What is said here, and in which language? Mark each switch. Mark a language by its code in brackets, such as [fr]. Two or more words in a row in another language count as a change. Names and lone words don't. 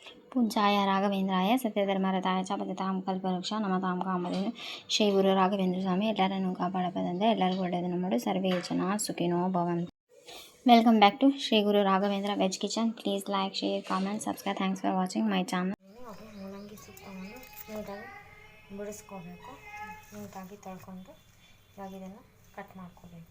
[sa] पूज्याय राघवेंद्राय सत्यधर्मरताय च भजतां कल्पवृक्ष नमतां कामधेनु [kn] ಶ್ರೀ ಗುರು ರಾಘವೇಂದ್ರ ಸ್ವಾಮಿ ಎಲ್ಲರನ್ನೂ ಕಾಪಾಡಬಲ್ಲಂತೆ ಎಲ್ಲರಿಗೂ ಒಳ್ಳೆಯದನ್ನು ಮಾಡು [sa] ಸರ್ವೇ ಜನ ಸುಖಿನೋ ಭವಂತು. [en] Welcome back to Shri Guru Raghavendra Veg Kitchen. Please like, share, comment, subscribe. Thanks for watching my channel. [kn] ಮೂಲಂಗಿ ಸೊಪ್ಪನ್ನು ನೀಟಾಗಿ ಬಿಡಿಸ್ಕೋಬೇಕು. ನೀಟಾಗಿ ತೊಳ್ಕೊಂಡು ಇವಾಗ ಇದನ್ನು ಕಟ್ ಮಾಡ್ಕೋಬೇಕು.